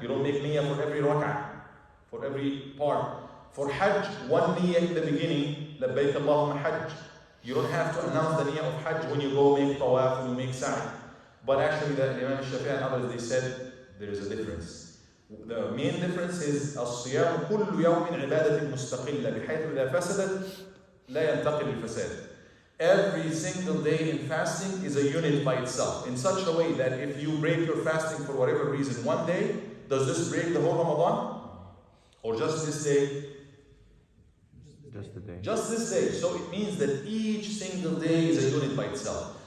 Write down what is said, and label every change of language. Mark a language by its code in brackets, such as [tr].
[en] You don't make niyyah for every rak'ah, for every part. For hajj, one niyyah in the beginning, labbaik Allahumma hajj. You don't have to announce the niyyah of hajj when you go make tawaf, when you make sa'i. But actually the Imam Shafi'i and others, they said there is a difference. The main difference is [ar] الصيام كل يوم عبادة مستقلة بحيث إذا فسدت لا ينتقل الفساد. [en] Every single day in fasting is a unit by itself, in such a way that if you break your fasting for whatever reason one day, does this break the whole Ramadan? Or just this day? Just the day. Just this day. So it means that each single day is a unit by itself.